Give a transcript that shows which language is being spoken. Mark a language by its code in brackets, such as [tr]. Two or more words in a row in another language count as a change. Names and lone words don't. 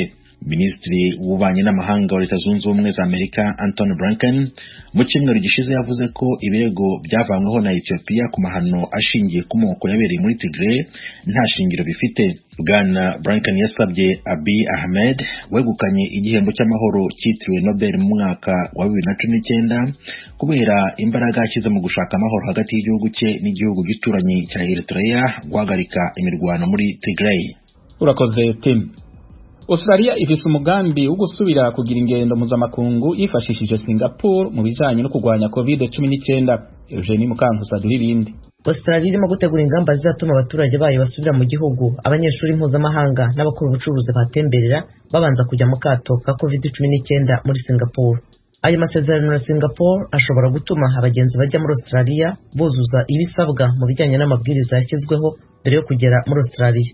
[rw] Minisitiri w'ububanyi n'amahanga wa Leta Zunze Ubumwe za Amerika Antony Blinken mu cyumweru gishize yavuze ko ibirego byavanyweho na Ethiopia ku mahano ashingiye ku moko yabereye muri Tigray nta shingiro bifite. Bwana Blinken yasabye Abiy Ahmed wegukanye igihembo cy'amahoro cyitiriwe Nobel mu mwaka wa 2019 kubera imbaraga yashyize mu gushaka amahoro hagati y'igihugu cye n'igihugu gituranye cya Eritrea guhagarika imirwano muri Tigray. Urakoze Tim. [rn] Australia ifise umugambi wo gusubira kugira ingendo mpuzamakungu yifashishije Singapore mu bijanye no kurwanya COVID-19. Eugenie Mukankusa duha ibindi. [rw] Australia irimo gutegura ingamba zizatuma abaturage bayo basubira mu gihugu, abanyeshuri mpuzamahanga n'abakora ubucuruzi batemberera babanza kujya mu kato ka COVID-19 muri Singapore. Ayo masezerano na Singapore ashobora gutuma abagenzi bajya muri Australia buzuza ibisabwa mu bijyanye n'amabwiriza yashyizweho mbere yo kugera muri Australia.